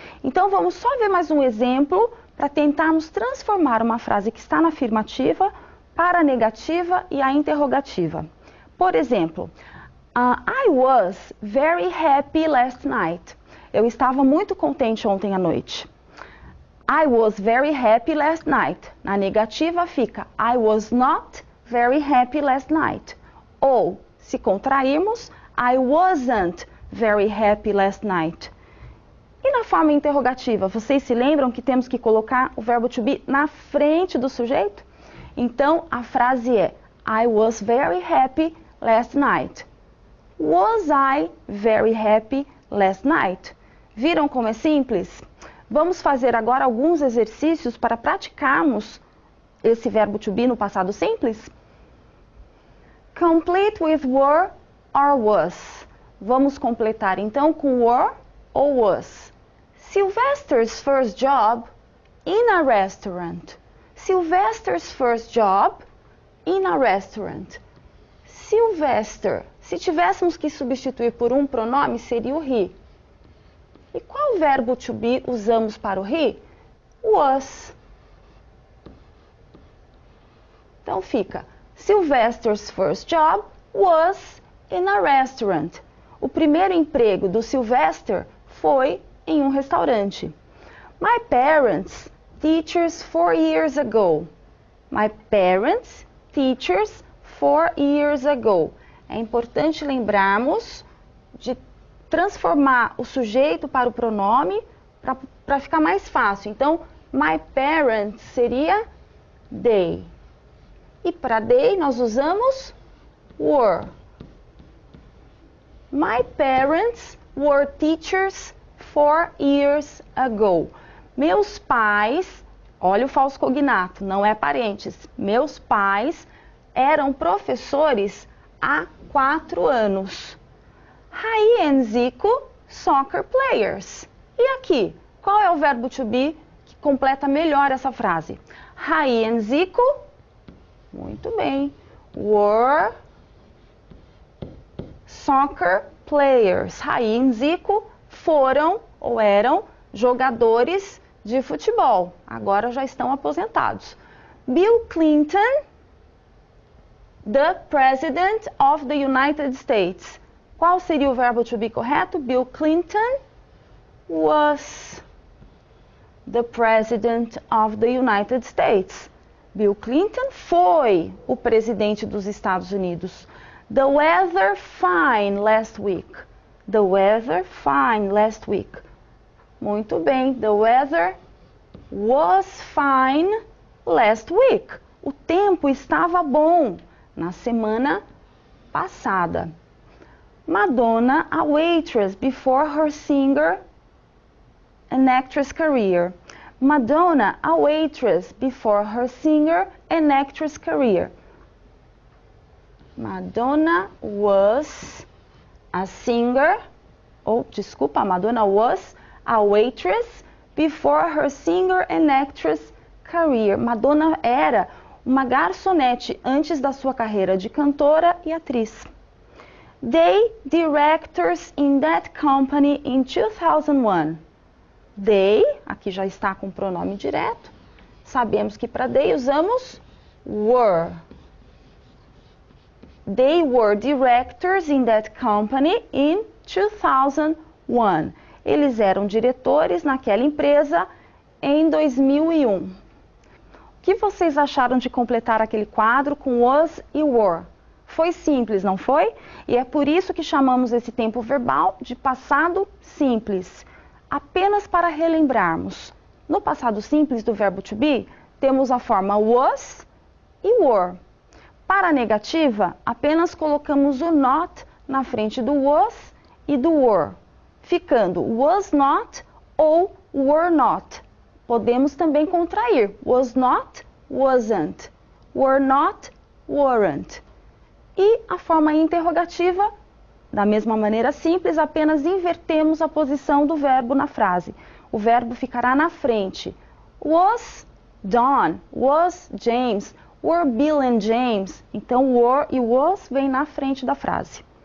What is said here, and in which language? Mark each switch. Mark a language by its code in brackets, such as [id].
[pt] Então, vamos só ver mais um exemplo para tentarmos transformar uma frase que está na afirmativa para a negativa e a interrogativa. Por exemplo, [en] I was very happy last night. [pt] Eu estava muito contente ontem à noite. [en] I was very happy last night. [pt] Na negativa fica [en] I was not very happy last night. [pt] Ou, se contrairmos, [en] I wasn't very happy last night. [pt] E na forma interrogativa, vocês se lembram que temos que colocar o verbo to be na frente do sujeito? Então, a frase é [en] I was very happy last night. Was I very happy last night? [pt] Viram como é simples? Vamos fazer agora alguns exercícios para praticarmos esse verbo to be no passado simples? [en] Complete with were or was. [pt] Vamos completar então com were ou was. [en] Sylvester's first job in a restaurant. Sylvester's first job in a restaurant. [pt] Sylvester, se tivéssemos que substituir por um pronome, seria o he. E qual verbo to be usamos para o he? Was. Então fica, [en] Sylvester's first job was in a restaurant. [pt] O primeiro emprego do Sylvester foi em um restaurante. [en] My parents, teachers 4 years ago. My parents, teachers 4 years ago. [pt] É importante lembrarmos de transformar o sujeito para o pronome para ficar mais fácil. Então, my parents seria they. E para they nós usamos were. [en] My parents were teachers 4 years ago. [pt] Meus pais, olha o falso cognato, não é parênteses. Meus pais eram professores há 4 anos. [en] Rai e Zico, soccer players. [pt] E aqui, qual é o verbo to be que completa melhor essa frase? [en] Rai e Zico, [pt] muito bem, [en] were soccer players. [pt] Rai e Zico foram ou eram jogadores de futebol. Agora já estão aposentados. [en] Bill Clinton, the President of the United States. [pt] Qual seria o verbo to be correto? [en] Bill Clinton was the President of the United States. [pt] Bill Clinton foi o presidente dos Estados Unidos. [en] The weather fine last week. The weather fine last week. [pt] Muito bem. [en] The weather was fine last week. [pt] O tempo estava bom na semana passada. [en] Madonna, a waitress before her singer and actress career. Madonna, a waitress before her singer and actress career. Madonna was a singer, Madonna was a waitress before her singer and actress career. [pt] Madonna era uma garçonete antes da sua carreira de cantora e atriz. [en] They directors in that company in 2001. [pt] They, aqui já está com o pronome direto. Sabemos que para they usamos were. [en] They were directors in that company in 2001. [pt] Eles eram diretores naquela empresa em 2001. O que vocês acharam de completar aquele quadro com was e were? Foi simples, não foi? E é por isso que chamamos esse tempo verbal de passado simples. Apenas para relembrarmos. No passado simples do verbo to be, temos a forma was e were. Para a negativa, apenas colocamos o not na frente do was e do were, ficando was not ou were not. Podemos também contrair was not, wasn't, were not, weren't. E a forma interrogativa, da mesma maneira simples, apenas invertemos a posição do verbo na frase. O verbo ficará na frente. [en] Was Don, was James, were Bill and James. [pt] Então, were e was vem na frente da frase.